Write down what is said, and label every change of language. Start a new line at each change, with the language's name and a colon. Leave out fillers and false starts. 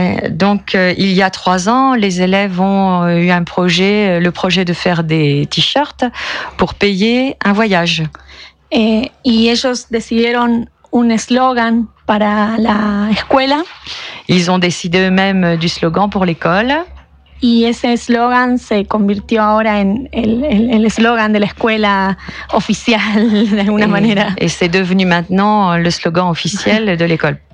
French: Donc, il y a trois ans, les élèves ont eu un projet, le projet de faire des t-shirts pour payer un voyage.
Spanish: Y ellos decidieron un slogan para la escuela.
French: Ils ont décidé eux-mêmes du slogan pour l'école.
Spanish: Y ese slogan se convirtió ahora en el slogan de la escuela oficial, de alguna manera.
French: Y es devenu maintenant le slogan officiel de l'école.